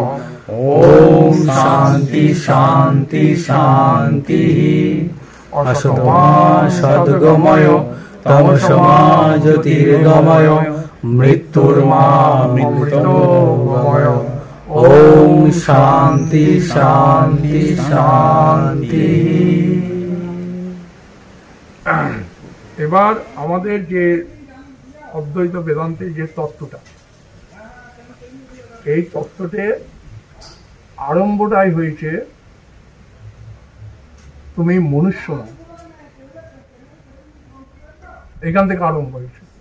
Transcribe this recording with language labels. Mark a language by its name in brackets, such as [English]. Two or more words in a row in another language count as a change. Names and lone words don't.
[Sanskrit] ओम शांति शांति शांति। असतमा सद्गमय तमसमा ज्योतिर्गमय मृत्युर्मा मृत्योर्गमय। ओम शांति शांति शांति। [Bangla] এবার আমাদের যে অদ্বৈত বেদান্তের যে তত্ত্বটা, এই তত্ত্বতে আরম্ভটাই হয়েছে তুমি মনুষ্য নও, এখান থেকে আরম্ভ হয়েছে।